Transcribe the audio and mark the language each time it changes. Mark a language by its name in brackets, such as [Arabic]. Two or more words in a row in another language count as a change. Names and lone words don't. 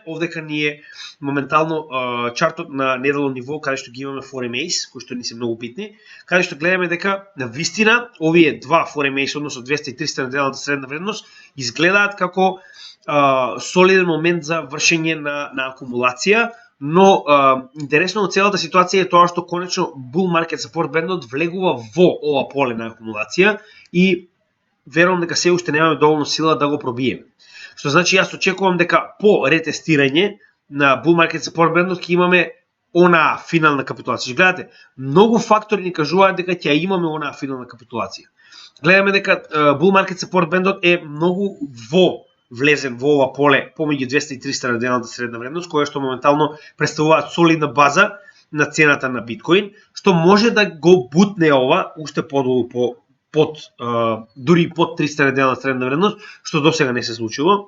[Macedonian] Овдека ние моментално чартот на неделно ниво, каде што ги имаме FOREMACE, кои што ни се многу битни, каде што гледаме дека на вистина овие два FOREMACE, односно 200 и 300 неделната средна вредност, изгледаат како солиден момент за вршење на акумулација, но интересно од целата ситуација е тоа што конечно [English] bull market support band [Macedonian] влегува во ова поле на акумулација и верувам дека се уште немаме доволно сила да го пробиеме. Што значи јас очекувам дека по ретестирање на [English] bull market support band [Macedonian] ќе имаме она финална капитулација. Гледате, многу фактори ни кажуваат дека ќе имаме она финална капитулација. Гледаме дека [English] bull market support band [Macedonian] е многу влезен во ова поле помеѓу 200 и 300 на денната средна вредност, која што моментално представуваат солидна база на цената на биткоин, што може да го бутне ова уште подолу дури под 300 на денната средна вредност, што досега не се случило.